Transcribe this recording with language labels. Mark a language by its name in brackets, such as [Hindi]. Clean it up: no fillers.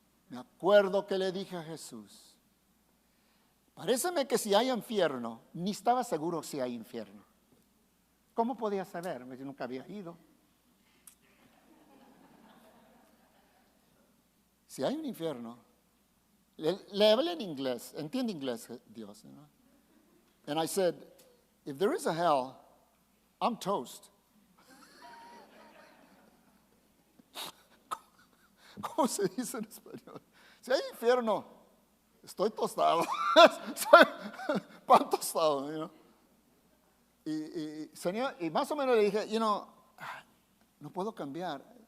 [Spanish] Me acuerdo que le dije a Jesús, paréceme que si hay infierno, ni estaba seguro si hay infierno. ¿Cómo podía saber? Yo nunca había ido. Si hay un infierno, le hablé en inglés, entiende inglés Dios, ¿no? [English] And I said, if there is a hell, I'm toast. [Spanish] ¿Cómo se dice en español? Si hay infierno, estoy tostado. Soy pan tostado, [English] you know. [Spanish] Señor, y más o menos le dije, no puedo cambiar.